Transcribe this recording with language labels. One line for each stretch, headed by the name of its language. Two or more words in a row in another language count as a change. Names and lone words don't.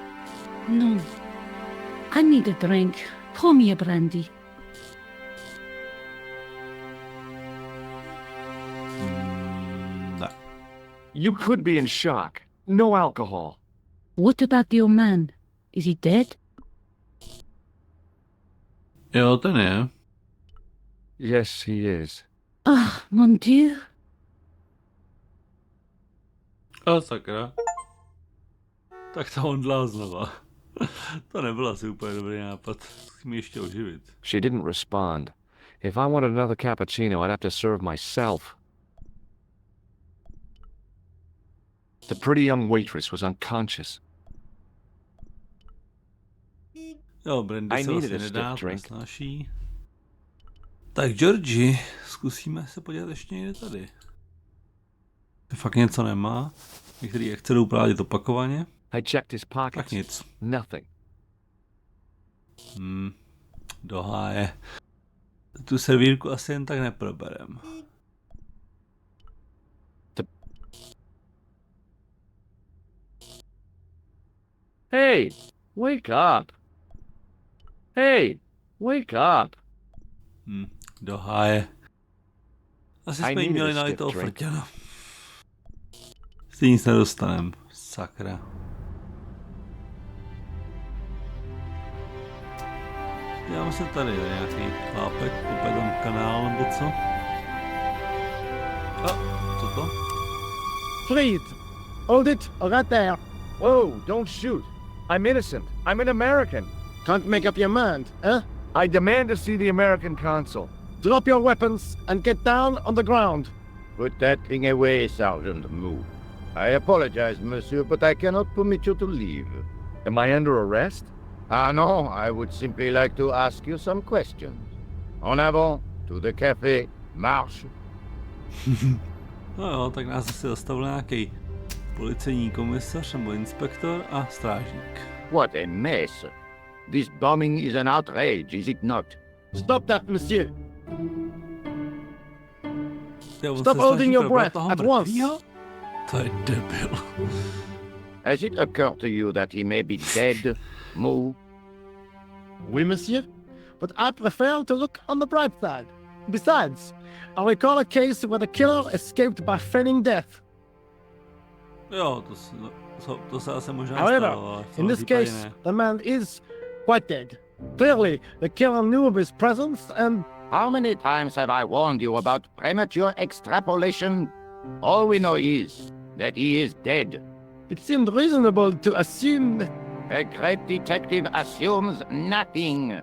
English: No. I need a drink. Pour me a brandy.
Czech: Ne.
English: You could be in shock. No alcohol. What about your man? Is he dead?
Czech: Jo, ten je.
English: Yes, he is.
French: Ah, mon Dieu.
Czech: A sakra. Tak to on dlá znova. To nebyl asi úplně dobrý nápad. Musím ještě oživit.
English: She didn't respond. If I wanted another cappuccino, I'd have to serve myself. The pretty young waitress was unconscious.
Czech: Jo, brandy
English: I
Czech: se
English: needed
Czech: vlastně
English: a
Czech: nedá,
English: stiff
Czech: to
English: drink.
Czech: nesnáší. Tak Georgi, zkusíme se podívat ještě někde tady. To fakt něco nemá. Některý akce jdou provádět opakovaně.
English: I checked his
Czech: Tak
English: pockets.
Czech: nic.
English: Nothing.
Czech: Do háje. Tu servírku asi jen tak neproberem.
English: Hey, wake up. Hey, wake up.
Czech: Do háje. Asi
English: I
Czech: jsme jí
English: needed
Czech: měli
English: a
Czech: nalít
English: stiff
Czech: toho
English: drink.
Czech: frťana. Si nic nedostanem. Sakra. Dívám se tady, je nějaký chlápek, úplně tam kanál nebo co? A, co to?
English: Please, hold it right there. Whoa, don't shoot. I'm innocent. I'm an American. Can't make up your mind, eh? I demand to see the American consul. Drop your weapons and get down on the ground. Put that thing away, Sergeant. Move. I apologize, monsieur, but I cannot permit you to leave. Am I under arrest? Ah, no, I would simply like to ask you some questions.
French: En avant,
English: to the café, marche.
Czech: No jo, tak nás asi zastavil nějaký policejní komisař nebo inspektor a strážník.
English: What a mess. This bombing is an outrage, is it not? Stop that, monsieur.
Czech: Jo, on
English: Stop
Czech: se
English: holding
Czech: snaží
English: your
Czech: probrat
English: breath
Czech: toho
English: at
Czech: mrtvýho?
English: once.
Czech: To je debil.
English: Has it occurred to you that he may be dead? Move.
French: Oui, monsieur.
English: But I prefer to look on the bright side. Besides, I recall a case where the killer escaped by feigning death.
Czech: Jo, to se asi možná
English: However,
Czech: stalo, ale v
English: in
Czech: tomhle
English: this
Czech: případě
English: case,
Czech: ne.
English: the man is quite dead. Clearly, the killer knew of his presence and... How many times have I warned you about premature extrapolation? All we know is that he is dead. It seemed reasonable to assume. A great detective assumes nothing.